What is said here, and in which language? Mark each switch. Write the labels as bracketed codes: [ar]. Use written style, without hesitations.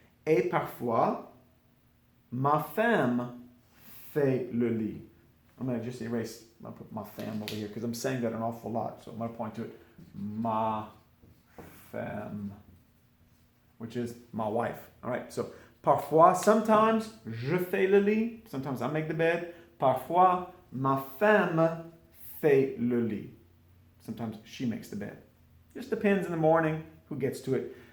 [fr] Et parfois, ma femme fait le lit. [en] I'm going to just erase, I'll put my femme over here because I'm saying that an awful lot. So I'm going to point to it. [fr] Ma femme, [en] which is my wife. All right, so parfois, sometimes, [fr] je fais le lit. [en] Sometimes I make the bed. [fr] Parfois, ma femme fait le lit. [en] Sometimes she makes the bed. Just depends in the morning who gets to it.